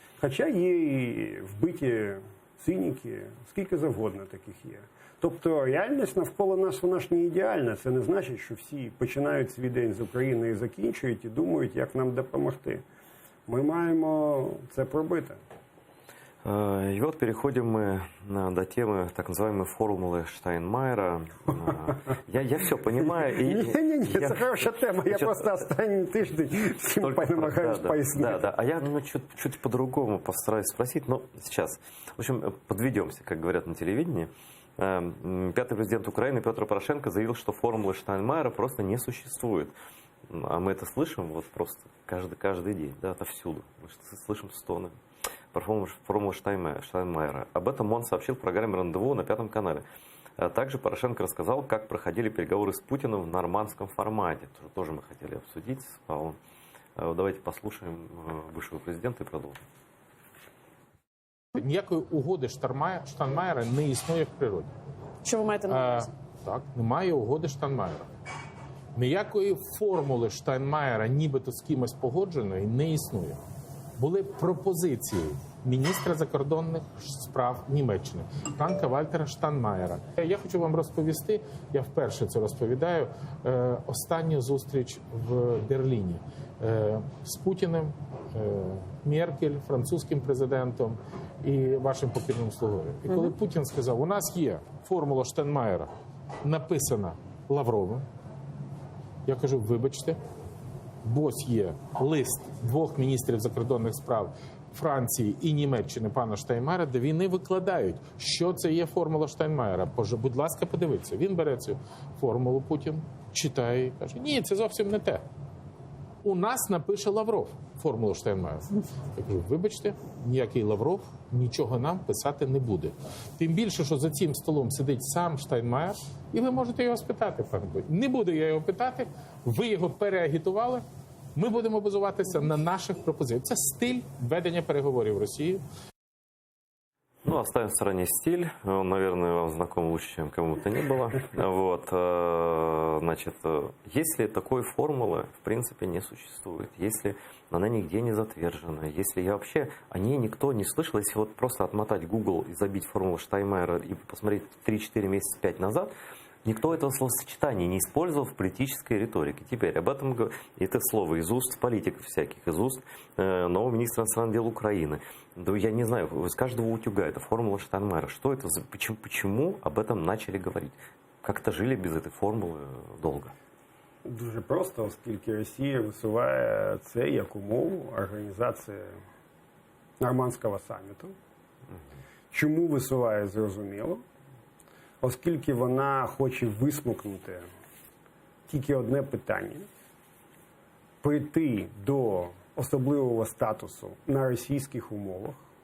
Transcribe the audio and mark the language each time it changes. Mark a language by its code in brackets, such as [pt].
[uk] Хоча є і вбиті циніки, скільки завгодно таких є. Тобто реальність навколо нас, вона ж не ідеальна. Це не значить, що всі починають свій день з України і закінчують, і думають, як нам допомогти. Ми маємо це пробити. [ru] И вот переходим мы до темы так называемой формулы Штайнмайера. Я все понимаю. [uk] Ні, це хороша тема. Я просто останній тиждень всім намагаюсь пояснить. [ru] Да. А я чуть по-другому постараюсь спросить. Но сейчас, в общем, подведемся, как говорят на телевидении. Пятый президент Украины Петр Порошенко заявил, что формулы Штайнмайера просто не существует. А мы это слышим вот просто каждый день, да, отовсюду. Мы слышим стоны про формулу Штайнмайера. Об этом он сообщил в программе «Рандеву» на Пятом канале. Также Порошенко рассказал, как проходили переговоры с Путиным в нормандском формате. Тоже мы хотели обсудить с Павлом. Давайте послушаем бывшего президента и продолжим. [uk] Ніякої угоди Штайнмайера не існує в природі. Що ви маєте на увазі? Так, немає угоди Штайнмайера. Ніякої формули Штайнмайера, нібито з кимось погодженої, не існує. Були пропозиції міністра закордонних справ Німеччини Франка Вальтера Штайнмайера. Я хочу вам розповісти, я вперше це розповідаю, останню зустріч в Берліні з Путіним, Меркель, французьким президентом і вашим покірним слугою. І коли Путін сказав, у нас є формула Штайнмайера, написана Лавровим, я кажу, вибачте, бо є лист двох міністрів закордонних справ Франції і Німеччини пана Штайнмайера, де вони викладають, що це є формула Штайнмайера. Будь ласка, подивіться. Він бере цю формулу, Путін, читає і каже, ні, це зовсім не те. У нас напише Лавров формулу Штайнмайера. Я кажу, вибачте, ніякий Лавров нічого нам писати не буде. Тим більше, що за цим столом сидить сам Штайнмайер, і ви можете його спитати, пане Бой. Не буду я його питати, ви його переагітували, ми будемо базуватися на наших пропозиціях. Це стиль ведення переговорів Росії. [ru] Ну, оставим в стороне стиль. Он, наверное, вам знаком лучше, чем кому-то не было. Вот, значит, если такой формулы, в принципе, не существует, если она нигде не затвержена, если я вообще о ней никто не слышал, если вот просто отмотать Google и забить формулу Штайнмайера и посмотреть 3-4 месяца, 5 назад, никто этого словосочетания не использовал в политической риторике. Теперь об этом это слово из уст политиков всяких, из уст нового министра иностранных дел Украины. Да я не знаю, с каждого утюга это формула Штайнмайера. Что это? Почему об этом начали говорить? Как-то жили без этой формулы долго. [uk] Дуже просто, оскільки Росія висуває це як умову організації нормандського саміту. Чому висуває, зрозуміло. Оскільки вона хоче висмокнути тільки одне питання – прийти до особливого статусу на російських умовах